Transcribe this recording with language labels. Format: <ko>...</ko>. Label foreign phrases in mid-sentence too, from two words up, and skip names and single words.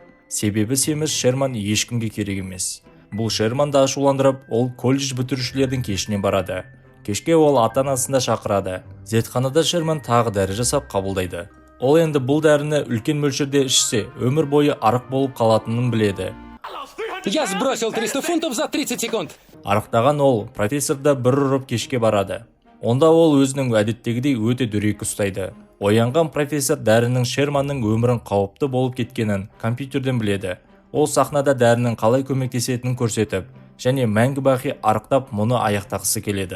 <kk>Себебі семіз Шерман ешкімге керек емес. Бұл Шерманды ашуландырып, ол колледж бітірушілердің кешіне барады. Кешке ол ата-анасында шақырады. Зертханада Шерман тағы дәрі жасап қабылдайды. Ол енді бұл дәріні үлкен мөлшерде ішсе, өмір бойы арық болып қалатынын біледі.</kk> <ru>Я сбросил 300 фунтов за 30 секунд.</ru> <kk>Арықтаған ол профессорды бір ұрып кешке барады. Онда ол өзінің әдеттегідей өте дөрекі ұстайды. Оянған профессор дәрінің Шерманның өмірін қауіпті болып кеткенін компьютерден біледі. Ол сахнада дәрінің қалай көмектесетінін көрсетіп, және мәңгі бақи арықтап мұны аяқтағысы келеді.</kk>